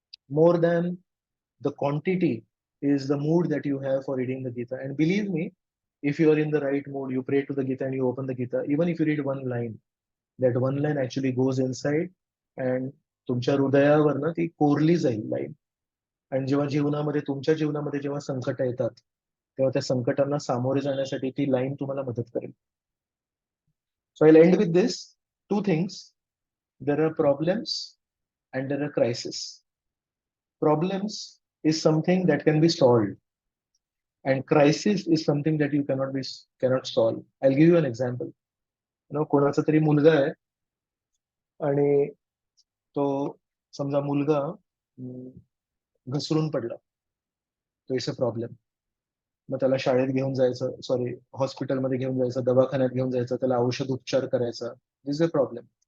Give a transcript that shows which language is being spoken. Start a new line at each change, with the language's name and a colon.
English: More than the quantity is the mood that you have for reading the Gita. And believe me, if you are in the right mood, you pray to the Gita and you open the Gita, even if you read one line, that one line actually goes inside and
Marathi: तुमच्या हृदयावर ना ती कोरली जाईल line. आणि जेव्हा तुमच्या जीवनामध्ये जेव्हा संकट येतात, तेव्हा त्या संकटांना सामोरे जाण्यासाठी ती लाईन तुम्हाला मदत करेल.
English: So I end with this 2 things. There are problems and there are crisis. Problems is something that can be solved, and crisis is something that you cannot solve. I'll give you an example.
Marathi: कोणाचा तरी मुलगा आहे आणि तो समजा मुलगा घसरून पडला. तो
English: Is a problem.
Marathi: मग त्याला शाळेत घेऊन जायचं, सॉरी हॉस्पिटलमध्ये घेऊन जायचं, दवाखान्यात घेऊन जायचं, त्याला औषध उपचार करायचा.
English: This is a problem.